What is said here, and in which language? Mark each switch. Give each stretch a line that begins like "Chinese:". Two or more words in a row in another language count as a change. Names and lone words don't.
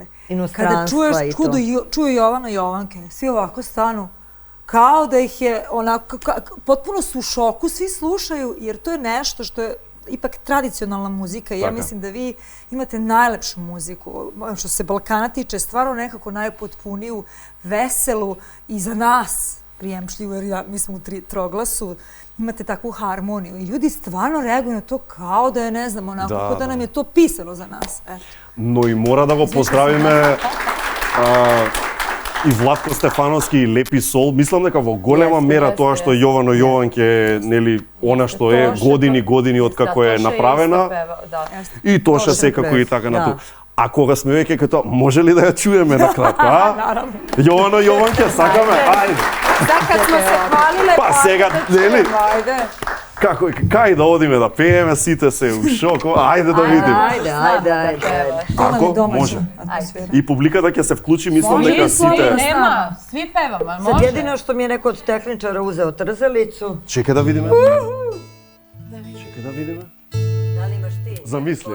Serbian: Kada čuju Jovana Jovanke, svi ovako stanu, kao da ih je onako, potpuno su u šoku, svi slušaju, jer to je nešto što je ipak tradicionalna muzika i ja mislim da vi imate najlepšu muziku, što se Balkana tiče, stvarno nekako najpotpuniju, veselu i za nas prijemčljivu, jer mi smo u troglasu, imate takvu harmoniju i ljudi stvarno reaguju na to kao da je, ne znam, onako, kao da nam je to pisano za nas.
Macedonian: Но и мора да го поздравиме и Владко Стефановски и Лепи Сол. Мислам дека во голема мера тоа што Јовано Јованке, нели, она што е години од како е направена. И Тоша секако и така на тоа. А кога сме веќе като, може ли да ја чуеме на кратко, а? Јовано Јованке, сакаме, ајде.
Serbian: Da, kad smo se hvalile,
Macedonian: Па сега, нели?
Serbian: Ajde.
Macedonian: Кај да одиме да пееме, сите се у шок, ајде да видиме.
Serbian: Ajde.
Macedonian: Како? Може. И публиката ќе се вклучи, мислам дека сите...
Serbian: Nema, svi pevamo, ali Sad može. jedino što mi je neko od tehničara uzeo trzalicu.
Macedonian: Чекај да видиме. Чекај да видиме.
Serbian: Da li imaš ti?
Macedonian: Замисли.